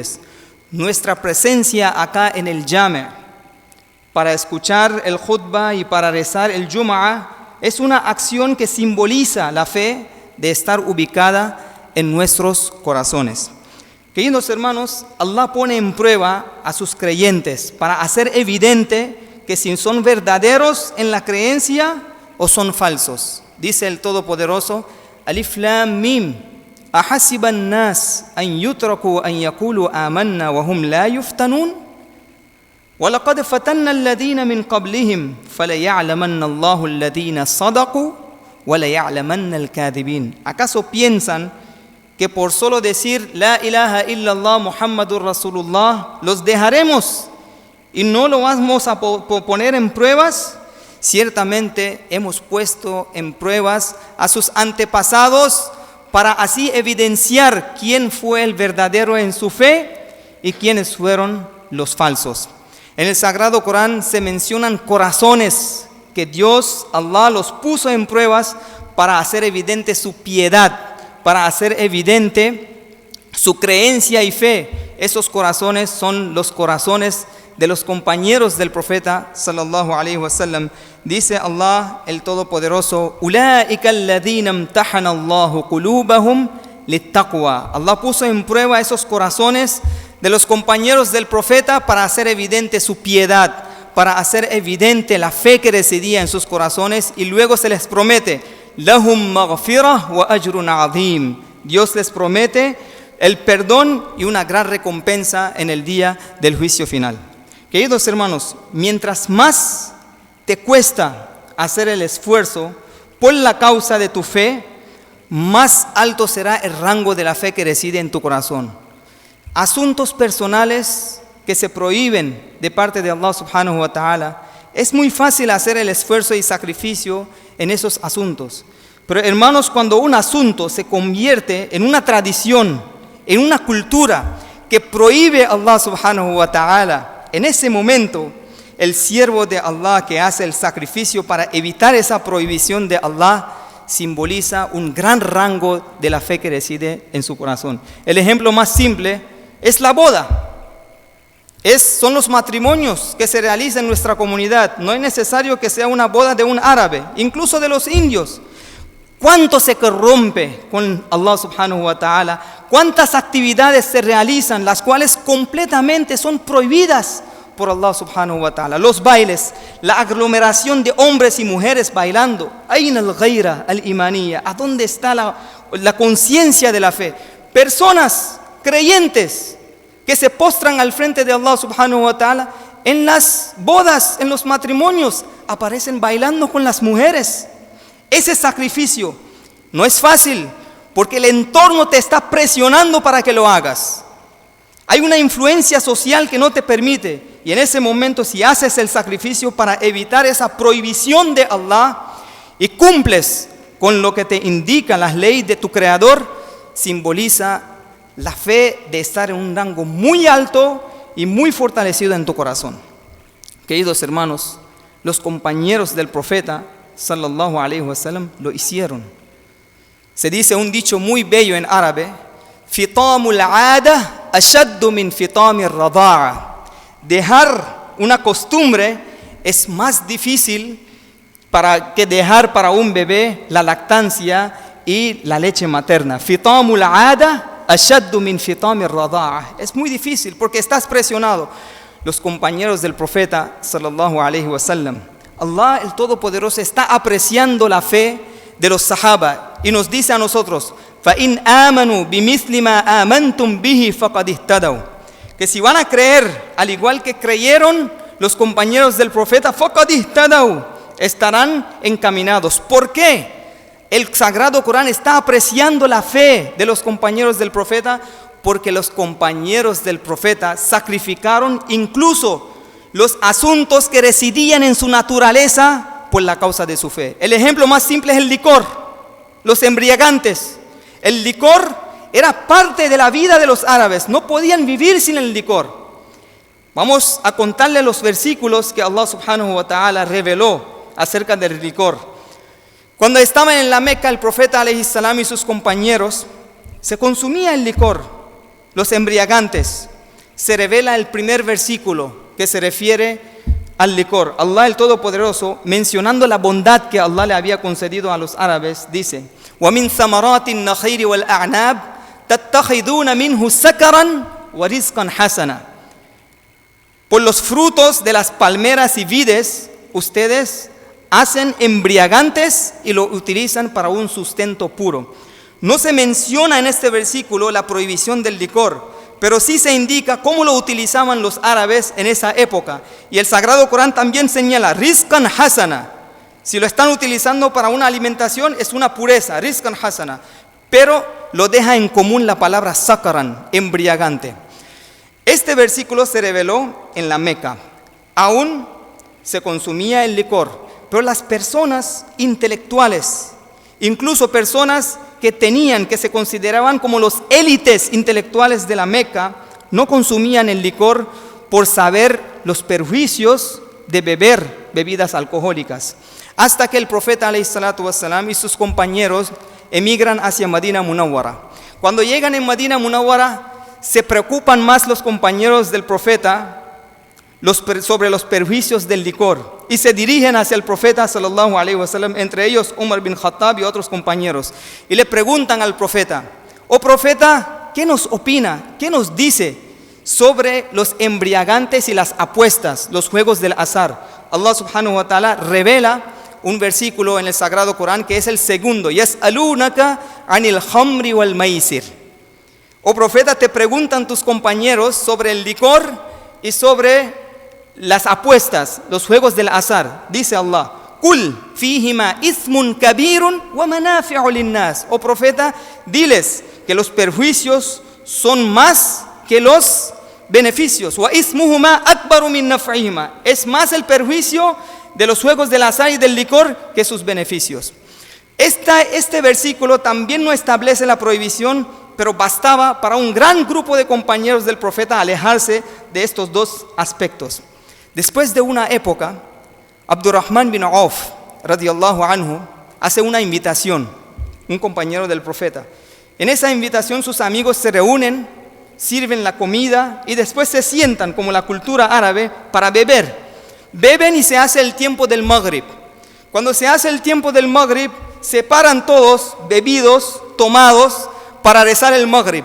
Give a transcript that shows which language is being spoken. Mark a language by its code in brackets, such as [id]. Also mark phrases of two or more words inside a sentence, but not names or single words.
[es] Nuestra presencia acá en el Jame' para escuchar el khutbah y para rezar el Jum'ah es una acción que simboliza la fe de estar ubicada en nuestros corazones. Queridos hermanos, Allah pone en prueba a sus creyentes para hacer evidente que si son verdaderos en la creencia o son falsos. Dice el Todopoderoso, [ar] الم, أحسب الناس أن يتركوا أن يقولوا آمنا وهم لا يفتنون ولقد فتنا الذين من قبلهم فليعلمن الله الذين صدقوا وليعلمن الكاذبين. [es] ¿Acaso piensan que por solo decir [ar] لا إله إلا الله محمد رسول الله [es] los dejaremos y no lo vamos a poner en pruebas? Ciertamente hemos puesto en pruebas a sus antepasados para así evidenciar quién fue el verdadero en su fe y quiénes fueron los falsos. En el Sagrado Corán se mencionan corazones que Dios, Allah, los puso en pruebas para hacer evidente su piedad, para hacer evidente su creencia y fe. Esos corazones son los corazones de los compañeros del profeta [ar] صلى الله عليه وسلم. [es] Dice Allah el Todopoderoso, [ar] أولئك الذين امتحن الله قلوبهم للتقوى. [es] Allah puso en prueba esos corazones de los compañeros del profeta para hacer evidente su piedad, para hacer evidente la fe que residía en sus corazones, y luego se les promete [ar] لهم مغفرة وأجر عظيم. [es] Dios les promete el perdón y una gran recompensa en el día del juicio final. Queridos hermanos, mientras más te cuesta hacer el esfuerzo por la causa de tu fe, más alto será el rango de la fe que reside en tu corazón. Asuntos personales que se prohíben de parte de Allah [ar] سبحانه وتعالى [es] Es muy fácil hacer el esfuerzo y sacrificio en esos asuntos. Pero hermanos, cuando un asunto se convierte en una tradición, en una cultura que prohíbe a Allah [ar] سبحانه وتعالى, [es] en ese momento el siervo de Allah que hace el sacrificio para evitar esa prohibición de Allah simboliza un gran rango de la fe que reside en su corazón. El ejemplo más simple es la boda. Son los matrimonios que se realizan en nuestra comunidad. No es necesario que sea una boda de un árabe, incluso de los indios. ¿Cuánto se corrompe con Allah [ar] سبحانه وتعالى? [es] ¿Cuántas actividades se realizan, las cuales completamente son prohibidas por Allah [ar] سبحانه وتعالى? [es] Los bailes, la aglomeración de hombres y mujeres bailando. [ar] أين الغيرة الإيمانية. [es] ¿A dónde está la conciencia de la fe? Personas creyentes que se postran al frente de Allah [ar] سبحانه وتعالى [es] en las bodas, en los matrimonios, aparecen bailando con las mujeres. Ese sacrificio no es fácil porque el entorno te está presionando para que lo hagas. Hay una influencia social que no te permite, y en ese momento, si haces el sacrificio para evitar esa prohibición de Allah y cumples con lo que te indican las leyes de tu Creador, simboliza la fe de estar en un rango muy alto y muy fortalecido en tu corazón. Queridos hermanos, los compañeros del profeta [ar] صلى الله عليه وسلم [es] lo hicieron. Se dice un dicho muy bello en árabe: [ar] فطام العادة أشد من فطام الرضاعة. [es] Dejar una costumbre es más difícil que dejar para un bebé la lactancia y la leche materna. [ar] فطام العادة أشد من فطام الرضاعة. [es] Es muy difícil porque estás presionado. Los compañeros del profeta [ar] صلى الله عليه وسلم, [es] Allah el Todopoderoso está apreciando la fe de los sahaba y nos dice a nosotros: [ar] فَإِنْ آمَنُوا بِمِثْلِ مَا آمَنْتُمْ بِهِ فَقَدْ اهْتَدَوْا. [es] Que si van a creer al igual que creyeron los compañeros del profeta, [ar] فَقَدْ اهْتَدَوْا, [es] estarán encaminados. ¿Por qué? El Sagrado Corán está apreciando la fe de los compañeros del profeta porque los compañeros del profeta sacrificaron incluso los asuntos que residían en su naturaleza por la causa de su fe. El ejemplo más simple es el licor, los embriagantes. El licor era parte de la vida de los árabes, no podían vivir sin el licor. Vamos a contarle los versículos que Allah [ar] سبحانه وتعالى [es] reveló acerca del licor. Cuando estaban en la Meca, el profeta [ar] عليه السلام [es] y sus compañeros, se consumía el licor, los embriagantes. Se revela el primer versículo que se refiere al licor. Allah el Todopoderoso, mencionando la bondad que Allah le había concedido a los árabes, dice: [ar] وَمِنْ ثَمَرَاتِ النَّخِيلِ وَالْأَعْنَابِ تَتَّخِذُونَ مِنْهُ سَكَرًا وَرِزْقًا حَسَنًا. [es] Por los frutos de las palmeras y vides, ustedes hacen embriagantes y lo utilizan para un sustento puro. No se menciona en este versículo la prohibición del licor, pero sí se indica cómo lo utilizaban los árabes en esa época. Y el Sagrado Corán también señala [ar] رزقا حسنا. [es] Si lo están utilizando para una alimentación, es una pureza, [ar] رزقا حسنا. [es] Pero lo deja en común la palabra sakaran, embriagante. Este versículo se reveló en la Meca. Aún se consumía el licor, pero las personas intelectuales, incluso personas que se consideraban como los élites intelectuales de la Meca, no consumían el licor por saber los perjuicios de beber bebidas alcohólicas. Hasta que el profeta [ar] عليه الصلاة والسلام [es] y sus compañeros emigran hacia Madina Munawwara. Cuando llegan en Madina Munawwara, se preocupan más los compañeros del profeta sobre los perjuicios del licor y se dirigen hacia el profeta [ar] صلى الله عليه وسلم, [es] entre ellos Umar bin Khattab y otros compañeros, y le preguntan al profeta: oh profeta, ¿qué nos opina? ¿Qué nos dice sobre los embriagantes y las apuestas, los juegos del azar? Allah [ar] سبحانه وتعالى [es] revela un versículo en el Sagrado Corán que es el segundo: [ar] يسألونك عن الخمر والميسر. [es] Oh profeta, te preguntan tus compañeros sobre el licor y sobre las apuestas, los juegos del azar. Dice Allah: [ar] قل فيهما إثم كبير ومنافع للناس. [es] Oh profeta, diles que los perjuicios son más que los beneficios. [ar] وإثمهما أكبر من نفعهما. [es] Es más el perjuicio de los juegos del azar y del licor que sus beneficios. Este versículo también no establece la prohibición, pero bastaba para un gran grupo de compañeros del profeta alejarse de estos dos aspectos. Después de una época, Abdurrahman bin Auf, [ar] رضي الله عنه, [es] hace una invitación, un compañero del profeta. En esa invitación sus amigos se reúnen, sirven la comida y después se sientan, como la cultura árabe, para beber. Beben y se hace el tiempo del Maghrib. Cuando se hace el tiempo del Maghrib, se paran todos, bebidos, tomados, para rezar el Maghrib.